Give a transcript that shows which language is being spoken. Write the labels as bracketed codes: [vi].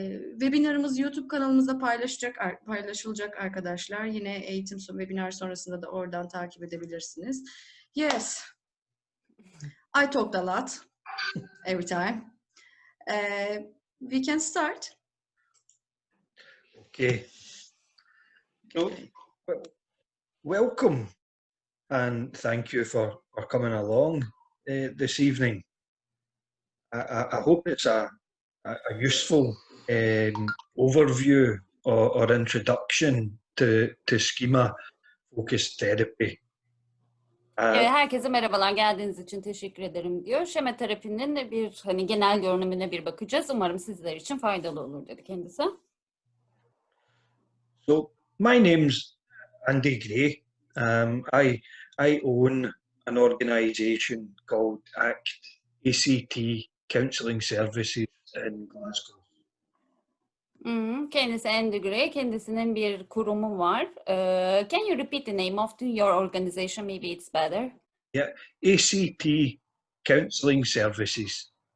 [tr] Webinarımız YouTube kanalımızda paylaşılacak arkadaşlar. Yine eğitim webinar sonrasında da oradan takip edebilirsiniz. [en] Yes, I talked a lot every time. We can start. Okay. So, welcome and thank you for coming along this evening. I hope it's a useful overview or introduction to schema focused therapy. [tr] Herkese merhabalar, geldiğiniz için teşekkür ederim diyor. Şema terapinin bir genel görünümüne bir bakacağız. Umarım sizler için faydalı olur dedi kendisi. [en] So my name's Andy Gray. I own an organisation called ACT Counselling Services in Glasgow. [tr] Kendisi Andy Gray, kendisinin bir kurumu var. [en] Can you repeat the name of your organization? Maybe it's better. Yeah, ACT Counselling Services.